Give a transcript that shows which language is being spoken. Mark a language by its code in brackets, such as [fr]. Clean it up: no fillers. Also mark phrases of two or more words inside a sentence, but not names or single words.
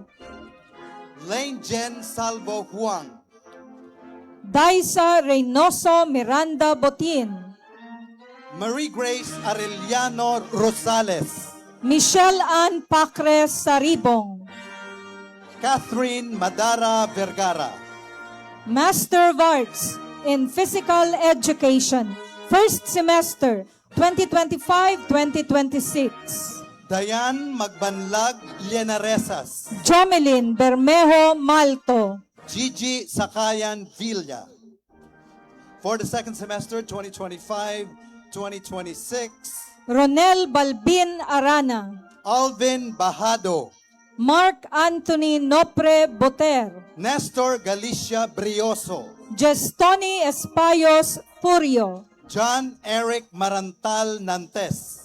[en] Lane Jen Salvo Huang, Daisa Reynoso Miranda Botin, Marie Grace Arellano Rosales, Michelle Ann Pacres Saribong, Catherine Madara Vergara, Master of Arts in Physical Education, first semester, 2025-2026. Dayan Magbanlag Llenaresas, Jomelyn Bermejo Malto, Gigi Sakayan Villa. For the second semester, 2025-2026, Ronel Balbin Arana, Alvin Bahado, Mark Anthony Nopre Boter, Nestor Galicia Brioso, Gestoni Espayos Furio, John Eric Marantal Nantes,